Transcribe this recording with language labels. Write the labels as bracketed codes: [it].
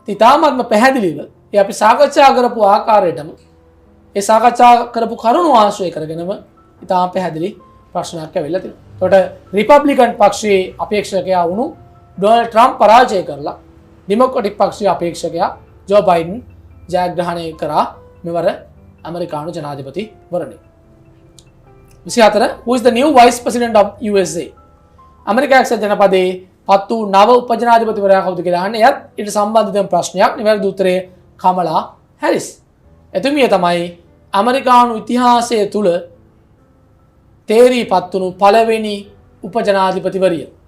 [si] ඉතාමත්ම පැහැදිලිව ඒ අපි සාකච්ඡා කරපු ආකාරයටම ඒ සාකච්ඡා කරපු කරුණු ආශ්‍රය කරගෙනම ඉතාම පැහැදිලි ප්‍රශ්නයක් ඇවිල්ලා තියෙනවා. එතකොට රිපබ්ලිකන් පක්ෂයේ අපේක්ෂකයා වුණු ඩොනල්ඩ් ට්‍රම්ප් පරාජය කරලා ඩෙමොක්‍රැටික් පක්ෂයේ අපේක්ෂකයා ජෝ බයිඩන් ජයග්‍රහණය කරා මෙවර ඇමරිකානු ජනාධිපතිවරණය. [en] 24 Who is the new vice president of USA? [si] America එක්සත් ජනපදයේ පත් වූ නව උපජනාධිපතිවරයා කවුද කියලා අහන්නේ. එයත් ඊට සම්බන්ධ ප්‍රශ්නයක්. නිවැරදි උත්තරය කමලා හැරිස්. එතුමිය තමයි ඇමරිකානු ඉතිහාසය තුල තේරීපත් වුණු පළවෙනි උපජනාධිපතිවරිය.